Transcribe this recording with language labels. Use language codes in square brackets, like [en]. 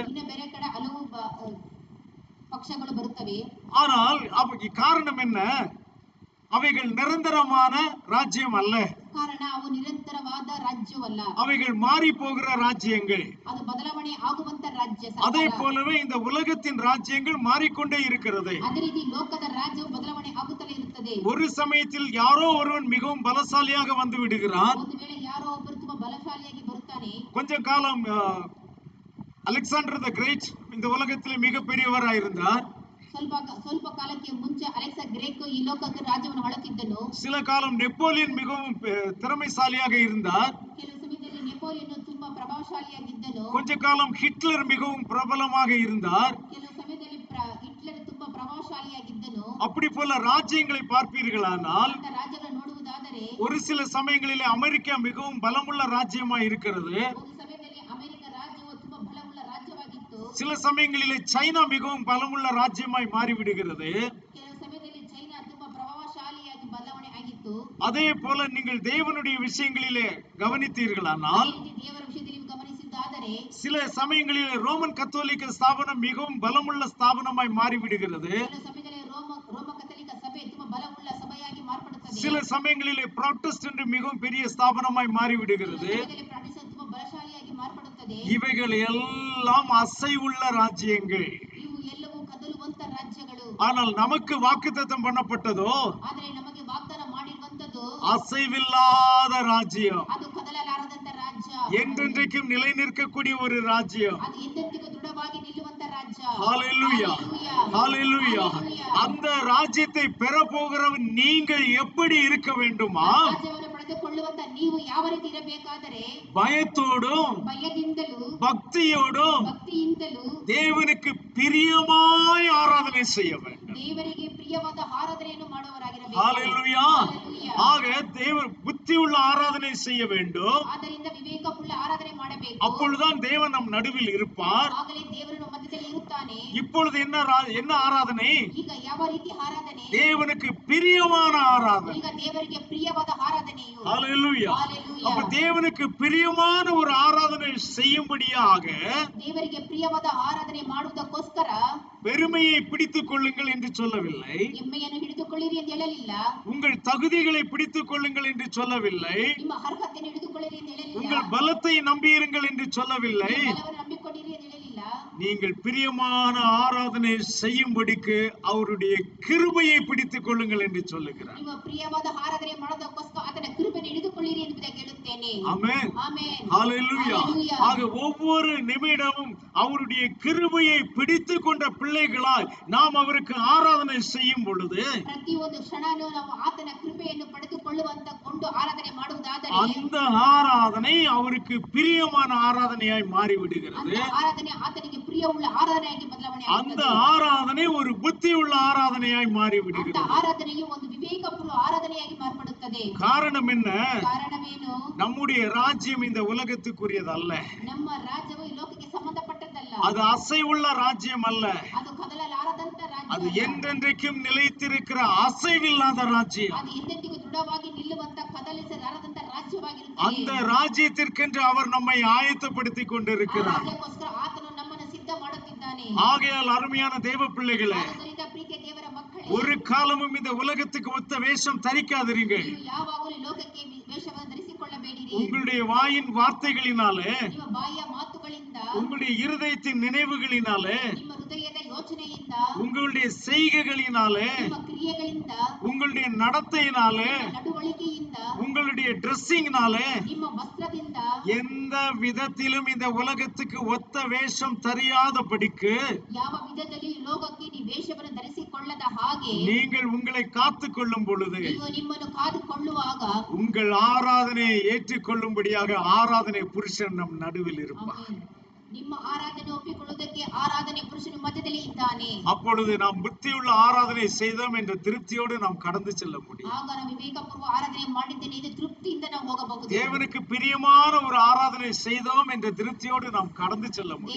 [kn] ಇನ್ನು ಬೇರೆ ಕಡೆ ಹಲವು ಪಕ್ಷಗಳು ಬರುತ್ತವೆ. [ta] ஆனால் காரணம் என்ன? அவைகள் நிரந்தரமான ராஜ்யம் அல்ல. [kn] ಕಾರಣ ಅವು ನಿರಂತರವಾದ ರಾಜ್ಯವಲ್ಲ. [ta] அவைகள் மாறி போகிற ராஜ்யங்கள். [kn] ಅದು ಬದಲಾವಣೆ ಆಗುವಂತ ರಾಜ್ಯ. [ta] அதே போலவே இந்த உலகத்தின் ராஜ்யங்கள் மாறிக்கொண்டே இருக்கிறது. [kn] ಅದೇ ರೀತಿ ಲೋಕದ ರಾಜ್ಯವು ಬದಲಾವಣೆ ಆಗುತ್ತಲೇ ಇರುತ್ತದೆ. [ta] ஒரு சமயத்தில் யாரோ ஒருவன் மிகவும் பலசாலியாக வந்து விடுகிறான். [kn] ಒಂದು ವೇಳೆ ಯಾರೋ ಒಬ್ಬರು ತುಂಬಾ ಬಲಶಾಲಿಯಾಗಿ ಬರುತ್ತಾನೆ. [ta] கொஞ்ச காலம் அலெக்சாண்டர் தி கிரேட் இந்த உலகத்திலே மிகப்பெரியவராய் இருந்தார். [kn] ಸ್ವಲ್ಪ ಕಾಲಕ್ಕೆ ಮುಂಚೆ ಅಲೆಕ್ಸಾ ಗ್ರೇಟ್ ಈ ಲೋಕಕ್ಕೆ ರಾಜ್ಯವನ್ನು ಆಳುತ್ತಿದ್ದನು. [ta] சில காலம் நெப்போலியன் மிகவும் திறமைசாலியாக இருந்தார். [kn] ಕೆಲವು ಸಮಯದಲ್ಲಿ ನೆಪೋಲಿಯನ್ ತುಂಬಾ ಪ್ರಭಾವಶಾಲಿಯಾಗಿದ್ದನು. [ta] கொஞ்ச காலம் ஹிட்லர் மிகவும் பிரபலமாக இருந்தார். [kn] ಕೆಲವು ಸಮಯದಲ್ಲಿ ಹಿಟ್ಲರ್ ತುಂಬಾ ಪ್ರಭಾವಶಾಲಿಯಾಗಿದ್ದನು. [ta] அப்படி போல ராஜ்யங்களை பார்ப்பீர்களானால் [kn] ರಾಜ್ಯಗಳನ್ನು ನೋಡುವುದಾದರೆ [ta] ஒரு சில சமயங்களிலே அமெரிக்கா மிகவும் பலமுள்ள ராஜ்யமாய் இருக்கிறது. [kn] ಒಂದು ಸಮಯದಲ್ಲಿ ಅಮೆರಿಕ ರಾಜ್ಯವು ತುಂಬಾ ಬಲವುಳ್ಳ ರಾಜ್ಯವಾಗಿತ್ತು. [ta] சில சமயங்களிலே சைனா மிகவும் பலமுள்ள ராஜ்யமாய் மாறிவிடுகிறது. [kn] ಕೆಲವು ಸಮಯದಲ್ಲಿ ಚೈನಾ ತುಂಬಾ ಪ್ರಭಾವಶಾಲಿಯಾಗಿ ಬದಲಾವಣೆ ಆಗಿತ್ತು. [ta] அதே போல நீங்கள் தேவனுடைய விஷயங்களிலே கவனித்தீர்களானால் [kn] ದೇವರ ವಿಷಯದಲ್ಲಿ ಗಮನಿಸಿದ್ದಾದರೆ [ta] சில சமயங்களிலே ரோமன் கத்தோலிக்க ஸ்தாபனம் மிகவும் பலமுள்ள ஸ்தாபனமாய் மாறிவிடுகிறது. [kn] ಕೆಲವು ಸಮಯದಲ್ಲಿ ರೋಮ ಕಥೋಲಿಕ ಸಭೆ ತುಂಬಾ ಬಲವುಳ್ಳ ಸಭೆಯಾಗಿ ಮಾರ್ಪಡುತ್ತದೆ. [ta] சில சமயங்களிலே புராட்டஸ்டன்ட் மிகவும் பெரிய ஸ்தாபனமாய் மாறிவிடுகிறது. [kn] ಪ್ರಾಟೆಸ್ಟೆಂಟ್ ತುಂಬಾ ಬಲಶಾಲಿಯಾಗಿ ಮಾರ್ಪಡುತ್ತದೆ. [ta] இவைகள் எல்லாம் அசைவுள்ள ராஜ்யங்கள். [kn] ಇವು ಎಲ್ಲವೂ ಕದಲುವಂತ ರಾಜ್ಯಗಳು. [ta] ஆனால் நமக்கு வாக்குத்தத்தம் பண்ணப்பட்டதோ [kn] ಆದರೆ ನಮಗೆ ವಾಗ್ದಾನ ಮಾಡಿರುವಂತದ್ದು [ta] அசைவில்லாத ராஜ்யம். [kn] ಅದು ಕದಲಲಾರದಂತ ರಾಜ್ಯ. [ta] என்றென்றைக்கும் நிலை நிற்கக்கூடிய ஒரு ராஜ்யம். [kn] ಅದು ಎಂದೆಂದಿಗೂ ದೃಢವಾಗಿ ನಿಲ್ಲುವಂತ ರಾಜ್ಯ. [ta] ஹalleluya ஹalleluya. அந்த ராஜ்யத்தை பெற போகிறவன் நீங்கள் எப்படி இருக்க வேண்டுமா? [kn] ರಾಜ್ಯವನ್ನು ಪಡೆದುಕೊಳ್ಳುವಂತ ನೀವು ಯಾವ ರೀತಿ ಇರಬೇಕಾದರೆ [ta] பயத்தோடும் [kn] ಭಯದಿಂದಲೂ [ta] பக்தியோடும் தேவனுக்கு பிரியமாய் ஆராதனை செய்ய வேண்டும். [kn] ದೇವರಿಗೆ ಪ್ರಿಯವಾದ ಆರಾಧನೆಯನ್ನು ಮಾಡುವವರಾಗಿರಬೇಕು. [ta] ஹalleluya. ஆக தேவன் புத்தியுள்ள ஆராதனை செய்ய வேண்டும். [kn] ಆದ್ದರಿಂದ ವಿವೇಕವುಳ್ಳ ಆರಾಧನೆ ಮಾಡಬೇಕು. [ta] அப்பொழுதுதான் தேவன் நம் நடுவில் இருப்பார். [kn] ಆಗಲೇ ದೇವರು ನಮ್ಮ ಮಧ್ಯದಲ್ಲಿ ಇರುತ್ತಾನೆ. [ta] இப்பொழுது என்ன ஆராதனை? [kn] ಈಗ ಯಾವ ರೀತಿ ಆರಾಧನೆ? [ta] தேவனுக்கு பிரியமான ஆராதனை. [kn] ಈಗ ದೇವರಿಗೆ ಪ್ರಿಯವಾದ ಆರಾಧನೆಯು. [ta] ஹalleluya. அப்ப தேவனுக்கு பிரியமான ஒரு ஆராதனை செய்யும்படியாக [kn] ದೇವರಿಗೆ ಪ್ರಿಯವಾದ ಆರಾಧನೆ ಮಾಡುವುದಕ್ಕೋಸ್ಕರ [ta] பெருமையை பிடித்துக் கொள்ளுங்கள் என்று சொல்லவில்லை. [kn] ಹೆಮ್ಮೆಯನ್ನು ಹಿಡಿದುಕೊಳ್ಳಿರಿ ಎಂದು ಹೇಳಲಿಲ್ಲ. [ta] உங்கள் தகுதிகளை பிடித்துக் கொள்ளுங்கள் என்று சொல்லவில்லை. [kn] ನಿಮ್ಮ ಅರ್ಹತೆಯನ್ನು ಹಿಡಿದುಕೊಳ್ಳಿರಿ ಎಂದು ಹೇಳಲಿಲ್ಲ. [ta] உங்கள் பலத்தை நம்பியிருங்கள் என்று சொல்லவில்லை. [kn] ಬಲವನ್ನು ನಂಬಿಕೊಂಡಿರಿ ಎಂದು ಹೇಳಲಿಲ್ಲ. [ta] நீங்கள் பிரியமான ஆராதனை செய்யும்படிக்கு அவருடைய கிருபையை பிடித்துக் கொள்ளுங்கள் என்று சொல்லுகிறார். [kn] ನಿಮ್ಮ ಪ್ರಿಯವಾದ ಆರಾಧನೆ ಮಾಡೋದಕ್ಕೋಸ್ಕರ ಆತನ ಕೃಪೆಯನ್ನು ಹಿಡಿದುಕೊಳ್ಳಿರಿ ಎಂದು ಹೇಳುತ್ತೇನೆ. [ta] ஆமென். [kn] ಆಮೆನ್. [ta] ஹalleluya. ஆக ஒவ்வொரு நிமிடமும் அவருடைய கிருபையை பிடித்துக் கொண்ட பிள்ளைகளாய் நாம் அவருக்கு ஆராதனை செய்யும் பொழுது [kn] ಪ್ರತಿಯೊಂದು ಕ್ಷಣನೂ ನಾವು ಆತನ ಕೃಪೆಯನ್ನು ಪಡೆದುಕೊಳ್ಳುವಂತ ಕೊಂಡು ಆರಾಧನೆ ಮಾಡುವುದಾದರೆ [ta] அந்த ஆராதனை அவருக்கு பிரியமான ஆராதனையாய் மாறிவிடுகிறது. [kn] ಆರಾಧನೆ ಆತನಿಗೆ ಪ್ರಿಯವುಳ್ಳ ಆರಾಧನೆಯಾಗಿ ಬದಲಾವಣೆ [ta] அந்த [kn] ಆಗುತ್ತದೆ. [ta] ஆராதனை ஒரு புத்தியுள்ள ஆராதனையாய் மாறிவிடுகிறது. அந்த [kn] ಆರಾಧನೆಯು ಒಂದು ವಿವೇಕಪೂರ್ಣ ಆರಾಧನೆಯಾಗಿ ಮಾರ್ಪಡುತ್ತದೆ. [ta] காரணம் என்ன? [kn] ಕಾರಣವೇನು? [ta] நம்முடைய ராஜ்யம் இந்த உலகத்துக்குரியது அல்ல. [kn] ನಮ್ಮ ರಾಜ್ಯವು ಈ ಲೋಕಕ್ಕೆ ಸಂಬಂಧಪಟ್ಟದ್ದಲ್ಲ. [ta] அது அசைவுள்ள ராஜ்யம் அல்ல. [kn] ಅದು ಕದಲಲಾರದಂತ ರಾಜ್ಯ. [ta] அது என்றென்றைக்கும் நிலைத்திருக்கிற அசைவில்லாத ராஜ்யம். [kn] ಅದು ಎಂದೆಂದಿಗೂ ದೃಢವಾಗಿ ನಿಲ್ಲುವಂತ ಕದಲಿಸಲಾರದಂತ ರಾಜ್ಯವಾಗಿರುತ್ತದೆ. [ta] அந்த ராஜ்யத்திற்கென்று அவர் நம்மை ஆயத்தப்படுத்திக் கொண்டிருக்கிறார். [kn] ಅದಕ್ಕೋಸ್ಕರ ಆತನು ನಮ್ಮನ್ನು ಸಿದ್ಧ ಮಾಡುತ್ತಿದ್ದಾನೆ. [ta] ஆகையால் அருமையான தேவ பிள்ளைகளே, [kn] ಆದ್ದರಿಂದ ಪ್ರೀತಿಯ ದೇವರ ಮಕ್ಕಳೇ, [ta] ஒரு காலமும் இந்த உலகத்துக்கு ஒத்த வேஷம் தரிக்காதிருங்கள். [kn] ನೀವು ಯಾವಾಗಲೂ ಲೋಕಕ್ಕೆ ವೇಷವನ್ನು ಧರಿಸಿಕೊಳ್ಳಬೇಡಿರಿ. [ta] உங்களுடைய வாயின் வார்த்தைகளினாலே, [kn] ನಿಮ್ಮ ಬಾಯಿಯ ಮಾತುಗಳಿಂದ, [ta] உங்களுடைய இருதயத்தின் நினைவுகளினாலே, [kn] ನಿಮ್ಮ ಹೃದಯದ ಯೋಚನೆಯಿಂದ, [ta] உங்களுடைய செய்கைகளினாலே, [kn] ನಿಮ್ಮ ಕ್ರಿಯೆಗಳಿಂದ, [ta] உங்களுடைய நடத்தையினாலே, [kn] ನಡವಳಿಕೆಯಿಂದ, [ta] உங்களுடைய ட்ரெஸ்ஸிங்னாலே [kn] ನಿಮ್ಮ ವಸ್ತ್ರದಿಂದ [ta] எந்த விதத்திலும் இந்த உலகத்துக்கு ஒத்த வேஷம் தெரியாதபடிக்கு [kn] ಯಾವ ವಿಧದಲ್ಲಿ ಲೋಕಕ್ಕೆ ನೀವು ವೇಷವನ್ನು ಧರಿಸಿಕೊಳ್ಳದ ಹಾಗೆ [ta] நீங்கள் உங்களை காத்துக் கொள்ளும் பொழுது [kn] ನೀವು ನಿಮ್ಮನ್ನು ಕಾದುಕೊಳ್ಳುವಾಗ [ta] உங்கள் ஆராதனையை ஏற்றுக்கொள்ளும்படியாக ஆராதனை புருஷன் நம் நடுவில் இருப்பார். [kn] ಆಮೆನ್. ನಿಮ್ಮ ಆರಾಧನೆ ಒಪ್ಪಿಕೊಳ್ಳುವುದಕ್ಕೆ ಆರಾಧನೆ ಪುರುಷನ ಮಧ್ಯದಲ್ಲಿ ಇದ್ದಾನೆ. [ta] அப்பொழுது நாம் புத்தியுள்ள ஆராதனை செய்தோம் என்ற திருப்தியோடு நாம் கடந்து செல்ல முடியும். [kn] ಆಗ ನಾವು ವಿವೇಕಪೂರ್ವ ಆರಾಧನೆ ಮಾಡಿದ್ದೇನೆ ಎಂದು ತೃಪ್ತಿಯಿಂದ ನಾವು ಹೋಗಬಹುದು. [ta] தேவனுக்கு பிரியமான ஒரு ஆராதனை செய்தோம் என்ற திருப்தியோடு நாம் கடந்து செல்ல முடியும்.